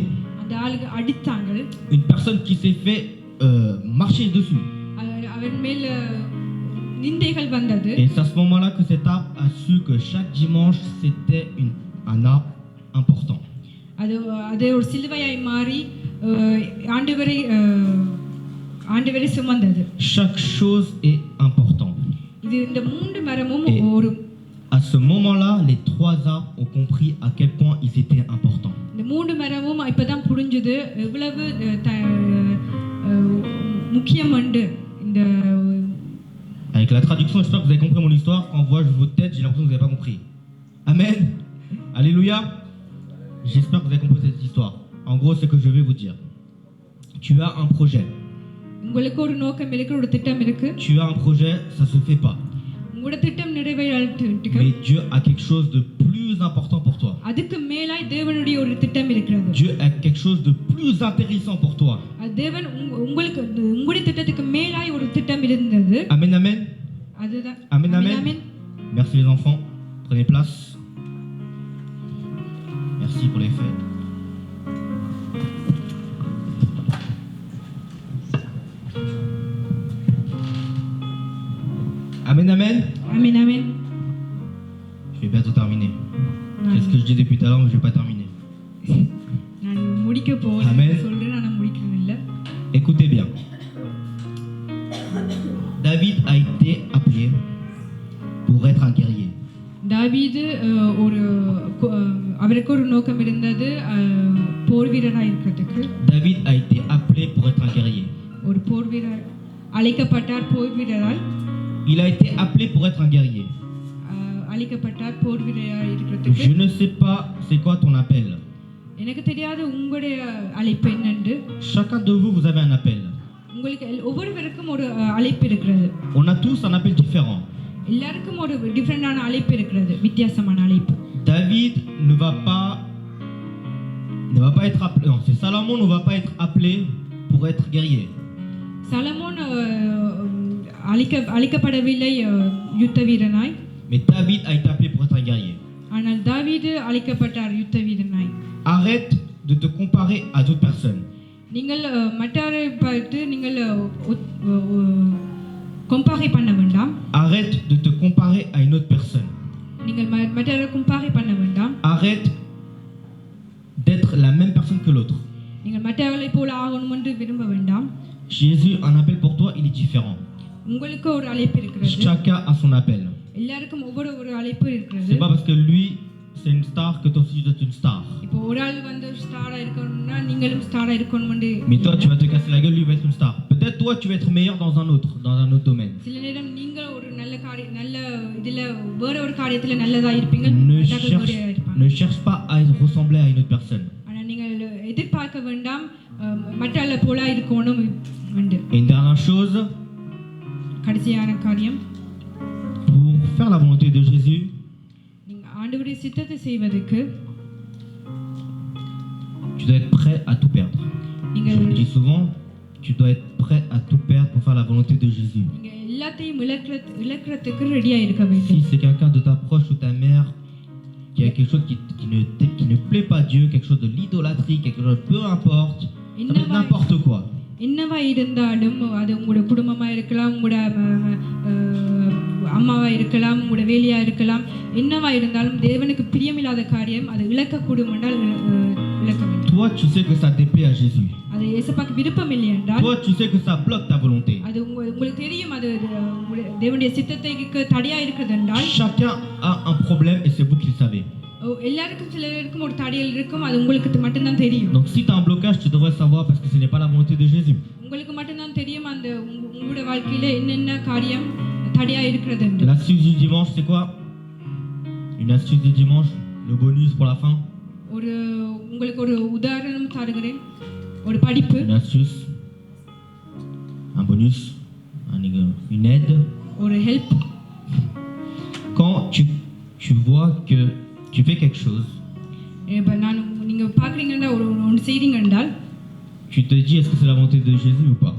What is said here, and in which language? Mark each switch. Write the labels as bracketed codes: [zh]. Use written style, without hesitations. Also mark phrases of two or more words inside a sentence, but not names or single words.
[ta] அந்த ஆளுக்கு அடித்தாங்க. [fr] Une personne qui s'est fait marcher dessus. [ta] அவன் மேல நிந்தைகள் வந்தது. [fr] Et c'est à ce moment-là que cet arbre a su que chaque dimanche c'était un arbre important. [ta] அது ஒரு சிலுவையாய் மாறி ஆண்டவரை சுமந்தது. [fr] Chaque chose est important. [ta] இது இந்த மூன்று மரமும் ஒரு. [fr] À ce moment-là, les trois arbres ont compris à quel point ils étaient importants. [ta] இந்த மூன்று மரமும் இப்பதான் புரிஞ்சது எவ்வளவு முக்கியம் என்று. இந்த [fr] Avec la traduction, j'espère que vous avez compris mon histoire. Quand je vois votre tête, j'ai l'impression que vous n'avez pas compris. Amen. Alléluia. J'espère que vous avez compris cette histoire. En gros, c'est que je vais vous dire. Tu as un projet. [ta] உங்களுக்கு ஒரு நோக்கம் இருக்கு, ஒரு திட்டம் இருக்கு. [fr] Tu as un projet, ça se fait pas. [ta] உங்களோட திட்டம் நிறைவேறதுக்கு. [fr] Mais Dieu a quelque chose de plus important pour toi. [ta] அதுக்கு மேலாய் தேவனுடைய ஒரு திட்டம் இருக்கிறது. [fr] Dieu a quelque chose de plus intéressant pour toi. [ta] தேவன் உங்களுக்கு உங்களுடைய திட்டத்துக்கு மேலாய் ஒரு திட்டம் இருந்தது. [fr] Amen, amen. [ta] அதுதான். [fr] Amen, amen. Merci les enfants. Prenez place. Merci pour les fêtes. Amen, amen. Amen, amen. Je vais bientôt terminer. C'est ce que je dis depuis tout à l'heure, mais je vais pas terminer. [ta] நான் முடிக்க போறேன் சொல்றேன், நான் முடிக்கறதில்ல. [fr] Écoutez bien. David a été appelé pour être un guerrier. [ta] தாவீது அவருக்கு ஒரு நோக்கம் இருந்தது, போர் வீரராய் இருக்கிறதுக்கு. [fr] David a été appelé pour être un guerrier. [ta] ஒரு போர் வீரர் அழைக்கப்பட்டார், போர் வீரராய். [fr] Il a été appelé pour être un guerrier. [ta] அழைக்கப்பட்டார் போர் வீரராய் இருக்கிறதுக்கு. [fr] Je ne sais pas c'est quoi ton appel. [ta] எனக்கு தெரியாது உங்களுடைய அழைப்பு என்னன்னு. [fr] Chacun de vous avez un appel. [ta] உங்களுக்கு ஒவ்வொருவருக்கும் ஒரு அழைப்பு இருக்கிறது. [fr] On a tous un appel différent. [ta] எல்லாருக்கும் ஒரு டிஃபரண்டான அழைப்பு இருக்கிறது, வித்தியாசமான அழைப்பு. [fr] David ne va pas être appelé. Non, c'est Salomon ne va pas être appelé pour être guerrier. [ta] சலமோன் அழைக்கப்படவில்லை யுத்த வீரனாய். [fr] Mais David a été appelé pour être un guerrier. [ta] ஆனால் தாவீது அழைக்கப்பட்டார் யுத்த வீரனாய். [fr] Arrête de te comparer à d'autres personnes. [ta] நீங்கள் மற்றவரை பார்த்து நீங்கள் கம்பேர் பண்ண வேண்டாம். [fr] Arrête de te comparer à une autre personne. [ta] நீங்கள் மற்றவரை கம்பேர் பண்ண வேண்டாம். [fr] Arrête d'être la même personne que l'autre. [ta] நீங்கள் மற்றவர்களை போல ஆகணும் என்று விரும்ப வேண்டாம். [fr] Jésus a un appel pour toi, il est différent. [ta] உங்களுக்கு ஒரு அழைப்பு இருக்கிறது. [fr] Chacun a son appel. [ta] எல்லாருக்கும் ஒவ்வொரு அழைப்பு இருக்கிறது. [fr] C'est pas parce que lui c'est une star, que toi aussi tu dois être une star. [ta] இப்போ ஒரு ஆள் வந்து ஸ்டாரா இருக்கணும்னா நீங்களும் ஸ்டாரா இருக்கணும்னு [fr] Mais toi, tu vas te casser la gueule, lui va être une star. Peut-être toi, tu vas être meilleur dans un autre domaine. [ta] சில நேரம் நீங்க ஒரு நல்ல நல்ல இதுல வேற ஒரு காரியத்துல நல்லதா இருப்பீங்க. [fr] Ne cherche pas à ressembler à une autre personne. [ta] ஆனா நீங்கள் எதிர்பார்க்க வேண்டாம் மற்றவங்கள போல இருக்கணும் என்று. [fr] Et une dernière chose, [ta] கடைசியான காரியம், [fr] pour faire la volonté de Jésus, [ta] நீங்க ஆண்டவருடைய சித்தத்தை செய்வதற்கு [fr] tu dois être prêt à tout perdre. Je le dis souvent, tu dois être prêt à tout perdre pour faire la volonté de Jésus. [ta] நீங்க எல்லாத்தையும் இழக்கிறதுக்கு ரெடியா இருக்க வேண்டும். [fr] Si c'est quelqu'un de ta proche ou ta mère qui a quelque chose qui ne plaît pas Dieu, quelque chose de l'idolâtrie, quelque chose, peu importe, ça peut être n'importe quoi. [ta] என்னவா இருந்தாலும் அது உங்களோட குடும்பமா இருக்கலாம், உங்களோட அம்மாவா இருக்கலாம், உங்களோட வேலையா இருக்கலாம், என்னவா இருந்தாலும் தேவனுக்கு பிரியமில்லாத காரியம் அது இழக்கக்கூடும் என்றால் இழக்க வேண்டும். [fr] Toi, tu sais que ça déplaît à Jésus. [ta] அது இயேசுவுக்கு விருப்பம் இல்லை என்றால், [fr] toi, tu sais que ça bloque ta volonté. [ta] அது உங்களுக்கு தெரியும் அது தேவனுடைய சித்தத்துக்கு தடையா இருக்குது என்றால், [fr] chacun a un problème et c'est vous qui le savez. [ta] எல்லாருக்கும் சிலருக்கும் ஒரு தடைகள் இருக்கும், அது உங்களுக்கு மட்டும் தான் தெரியும். [fr] Donc si tu as un blocage, tu devrais savoir parce que ce n'est pas la volonté de Jésus. [ta] உங்களுக்கு மட்டும் தான் தெரியும் அந்த உங்களுடைய வாழ்க்கையில என்னென்ன காரியம் தடையா இருக்கிறது என்று. [fr] L'astuce du dimanche, c'est quoi? Une astuce du dimanche, le bonus pour la fin. [ta] ஒரு உங்களுக்கு ஒரு உதாரணம் தருகிறேன். ஒரு படிப்பு. [fr] Une astuce, un bonus, une aide. [ta] ஒரு help. [fr] Quand tu vois que tu fais quelque chose, [ta] இப்போ நான் நீங்க பாக்குறீங்கன்னா ஒரு செய்றீங்க என்றால், [fr] tu te dis est-ce que c'est la volonté de Jésus ou pas?